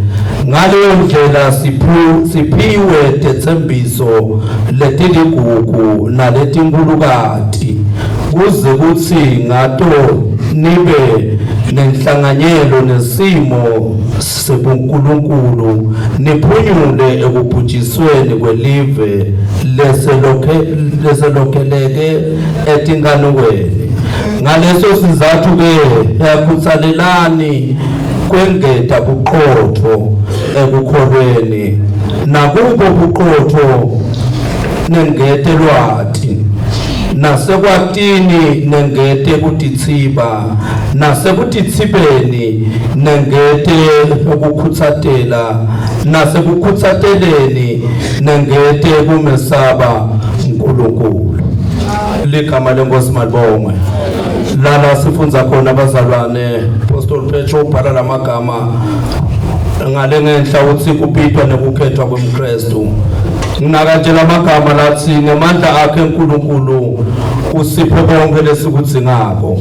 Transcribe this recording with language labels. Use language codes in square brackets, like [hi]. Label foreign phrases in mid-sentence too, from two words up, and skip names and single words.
[ss] Ngaleyo ndlela siphiwe tethembiso letiligugu naletinkulukati kuze kuthi ngato nibe nenhlanganyelo nesimo sebuNkulunkulu niphunyule ekubhujisweni kwelive leselokheleke etinkanukweni. Ngaleso sizathu ke yakhuthalelani kwengeta buqotho ekukholweni nakubo buqotho nengete lwati nasekwatini nengete kutitsiba nasekutitsibeni nengete ukukhuthatela nasekukhuthatheleni nengete kumesaba uNkulunkulu. Ligama lenkosi malibongwe. Lala sifunza khona abazalwane Apostle Petro ubhala lamagama ngale ngenhla uthi kupitwa nekukhethwa kwemKristu. Nginakanje lamagama lathi ngamandla akhe uNkulunkulu usipho konke lesikudzingako.